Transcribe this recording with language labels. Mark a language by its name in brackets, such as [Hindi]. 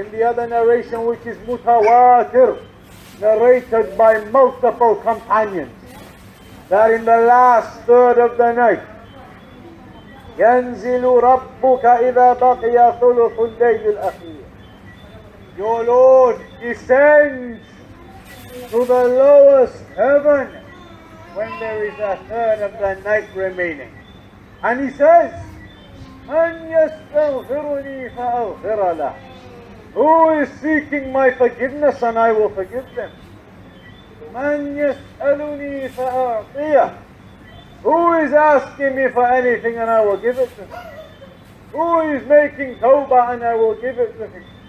[English] In the other narration, which is mutawatir, narrated by multiple companions, that in the last third of the night, [Arabic] ينزل ربك إذا بقي ثلث الليل الأخير. [English] Your Lord descends to the lowest heaven when there is a third of the night remaining. And He says, [Arabic] مَنْ يَسْتَغْفِرُنِي فَأَغْفِرَ لَهُ. [English] Who is seeking my forgiveness and I will forgive them. [Arabic] مَنْ يَسْأَلُنِي فَأَعْطِيَهُ. [English] Who is asking me for anything and I will give it to him. Who is making tawbah and I will give it to him.